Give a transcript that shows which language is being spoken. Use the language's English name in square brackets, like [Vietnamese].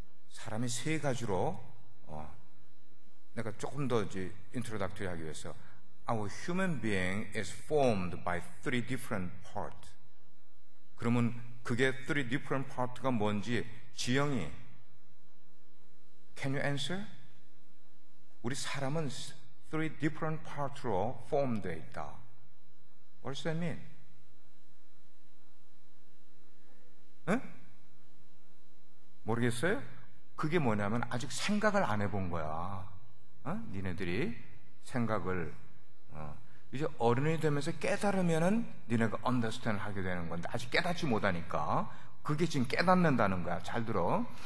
[Korean] 사람이 세 가지로 내가 조금 더 이제 인트로덕터리 하기 위해서 [English] Our human being is formed by three different parts. [Korean] 그러면 그게 [English] three different part [Korean] 가 뭔지 지영이 [English] Can you answer? [Korean] 우리 사람은 [English] three different parts [Korean] 로 formed 되어 있다. [English] What does that mean? [Korean] 응? 모르겠어요? 그게 뭐냐면 아직 생각을 안 해본 거야. 니네들이 생각을 이제 어른이 되면서 깨달으면은 니네가 understand 하게 되는 건데 아직 깨닫지 못하니까 그게 지금 깨닫는다는 거야. 잘 들어.